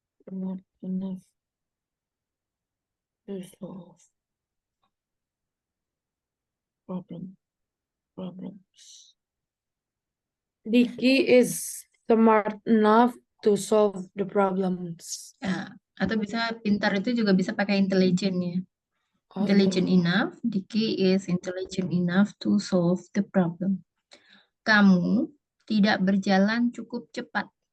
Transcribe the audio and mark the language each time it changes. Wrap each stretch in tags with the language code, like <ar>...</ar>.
<en>Not enough to solve problems. Diki is smart enough to solve the problems.</en> <id>Ya, atau bisa pintar itu juga bisa pakai intelligent ya. Oh,</id> <en>Intelligent enough, Diki is intelligent enough to solve the problem.</en> <id>Kamu tidak berjalan cukup cepat.</id>